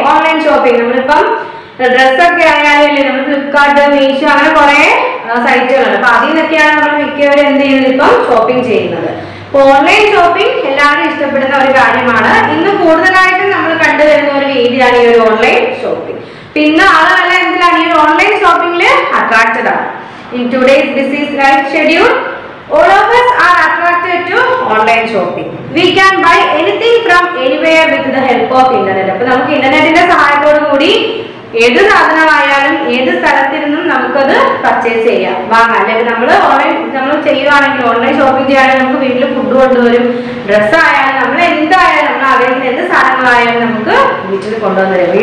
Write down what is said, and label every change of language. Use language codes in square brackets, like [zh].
[ml] Online shopping നമ്മളിപ്പം ഡ്രസ്സൊക്കെ ആയാലും ഇല്ലേ, നമ്മൾ ഫ്ലിപ്കാർട്ട്, മീഷോ അങ്ങനെ കുറെ സൈറ്റുകളുണ്ട്. അപ്പൊ അതിൽ നിന്നൊക്കെയാണ് നമ്മൾ മിക്കവരും എന്ത് ചെയ്യുന്നത്? ഇപ്പം ഷോപ്പിംഗ് ചെയ്യുന്നത്. അപ്പൊ ഓൺലൈൻ ഷോപ്പിംഗ് എല്ലാവരും ഇഷ്ടപ്പെടുന്ന ഒരു കാര്യമാണ്. ഇന്ന് കൂടുതലായിട്ടും നമ്മൾ കണ്ടുവരുന്ന ഒരു രീതിയാണ് ഈ ഒരു ഓൺലൈൻ ഷോപ്പിംഗ്. പിന്നെ ആളുകളെല്ലാം എന്തിനാണ്? ഈ ഓൺലൈൻ ഷോപ്പിംഗില് അട്രാക്റ്റഡ് ആണ്. [en] In today's busy life schedule all of us are attracted to online shopping. We can buy anything from anywhere with the help of internet. [ml] അപ്പോൾ നമുക്ക് ഇന്റർനെറ്റിന്റെ സഹായത്തോടു കൂടി ഏത് സാധനമായാലും ഏത് സ്ഥലത്തിരുന്നും നമുക്കത് പർച്ചേസ് ചെയ്യാം, വാങ്ങാം. അല്ലെങ്കിൽ നമ്മൾ ചെയ്യുവാണെങ്കിൽ ഓൺലൈൻ ഷോപ്പിംഗ് ചെയ്യുകയാണെങ്കിൽ നമുക്ക് വീട്ടിൽ ഫുഡ് കൊണ്ടുവരും, ഡ്രസ്സ് ആയാലും നമ്മൾ എന്തായാലും നമ്മൾ ആഗ്രഹിക്കുന്ന എന്ത് സാധനങ്ങളായാലും നമുക്ക് വീട്ടിൽ കൊണ്ടുവന്നു തരും.